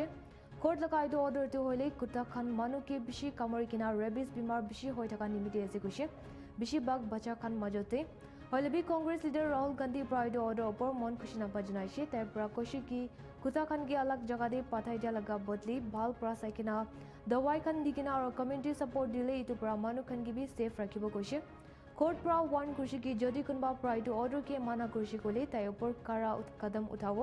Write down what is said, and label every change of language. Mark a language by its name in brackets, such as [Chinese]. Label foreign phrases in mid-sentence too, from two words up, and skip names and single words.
[Naga Pidgin] Court laga etu order tu hoile kuta khan manu ke bishi kamori kina rabies bimar bishi hoi thaka nimite ase kushe. Bishi bag bacha khan majote hoile bi Congress leader Rahul Gandhi pra etu order opor mon khushi na bajnaise tai pra koshi ki kuta khan ke alag jaga de pathai dia laga bodli bhal pra saikina dawai khan dikina aru [English] community support [Naga Pidgin] dile etu pra manu khan ki bi safe rakhibo koshe. Court pra one kurshi ki jodi kunba pra etu order ke mana kurshi kole tai opor kara kadam uthabo.